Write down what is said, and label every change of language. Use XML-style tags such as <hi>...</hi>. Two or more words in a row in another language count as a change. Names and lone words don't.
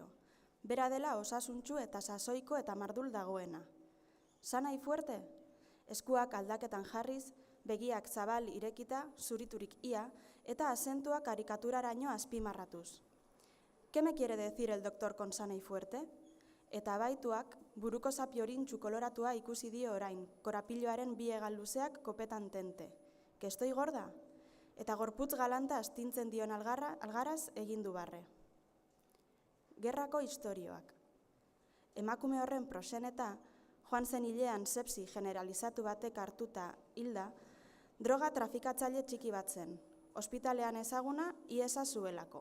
<eu>Bera dela osasuntsu eta sasoiko eta mardul dagoena.</eu> <es>Sanai fuerte?</es> <eu>Eskuak aldaketan jarriz, begiak zabal irekita, zuriturik ia, eta azentua karikaturaraino azpimarratuz.</eu> <es>¿Qué me quiere decir el doctor con sanai fuerte?</es> <eu>Eta baituak buruko zapiorintxu koloratua ikusi dio orain, korapiloaren bi hegal luzeak kopetan tente.</eu> <es>Que estoy gorda?</es> <eu>Eta gorputz galanta astintzen dion algaraz egin du barre. Gerrako istorioak. Emakume horren proseneta, joan zen hilean sepsi generalizatu batek hartuta hilda, Droga trafikatzaile txiki bat zen, ospitalean ezaguna iesa zuelako.</eu>